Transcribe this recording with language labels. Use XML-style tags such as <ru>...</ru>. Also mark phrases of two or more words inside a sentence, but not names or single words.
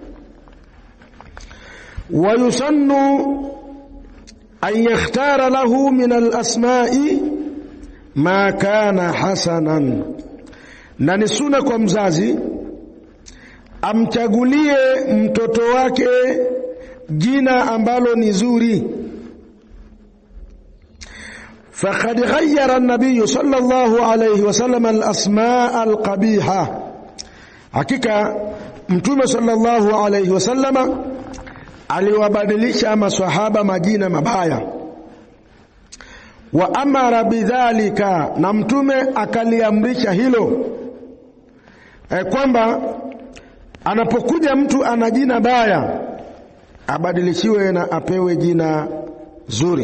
<ar>ويسن أن يختار له من الأسماء ما كان حسنا,</ar> <sw>na ni sunna kwa mzazi amchagulie mtoto wake jina ambalo ni zuri.</sw> <ar>فقد غير النبي صلى الله عليه وسلم الأسماء القبيحة,</ar> <sw>hakika Mtume</sw> <ar>صلى الله عليه وسلم</ar> <sw>aliwabadilisha maswahaba majina mabaya.</sw> <ar>وأمر بذلك,</ar> <sw>na Mtume akaliamrisha hilo, kwamba anapokuja mtu ana jina baya abadilishiwe na apewe jina zuri.</sw>